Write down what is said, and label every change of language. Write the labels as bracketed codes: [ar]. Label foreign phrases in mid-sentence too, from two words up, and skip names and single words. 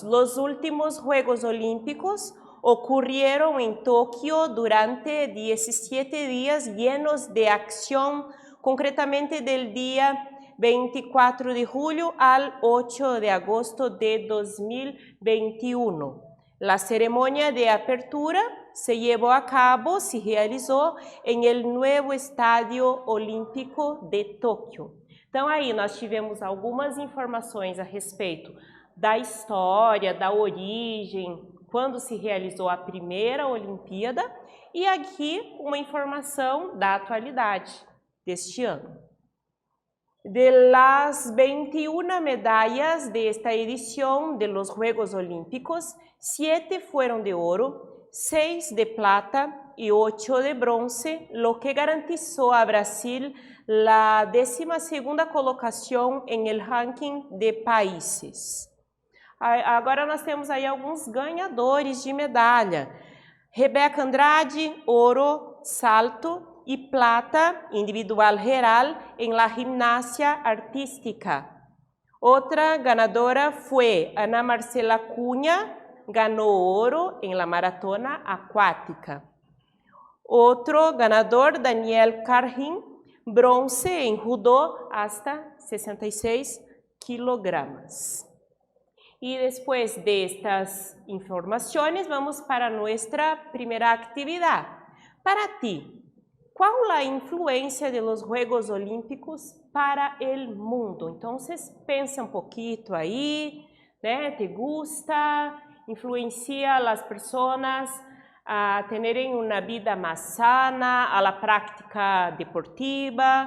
[es] Los últimos Juegos Olímpicos ocurrieron en Tokio durante 17 días llenos de acción, concretamente del día 24 de julio al 8 de agosto de 2021. La ceremonia de apertura se realizó en el nuevo Estadio Olímpico de Tóquio. [pt] Então aí nós tivemos algumas informações a respeito da história, da origem, quando se realizou a primeira Olimpíada, e aqui uma informação da atualidade deste ano. [es] De las 21 medallas de esta edición de los Juegos Olímpicos, 7 fueron de oro, 6 de plata y 8 de bronce, lo que garantizó a Brasil la 12ª colocación en el ranking de países. [pt] Agora nós temos aí alguns ganhadores de medalha. Rebeca Andrade, ouro, salto e plata individual geral em [es] la gimnasia artística. [pt] Outra ganadora foi Ana Marcela Cunha, ganhou ouro em la maratona aquática. Outro ganador, Daniel Carrin, bronce em judô hasta 66 quilogramas. [es] Y después de estas informaciones vamos para nuestra primera actividad. Para ti, [pt] qual a influência [es] de los Juegos Olímpicos para el mundo? [pt] Então, vocês pensem um pouquinho aí, né? [es] ¿Te gusta? ¿Influencia a las personas a tenerem [pt] uma vida mais [es] sana, a la práctica deportiva?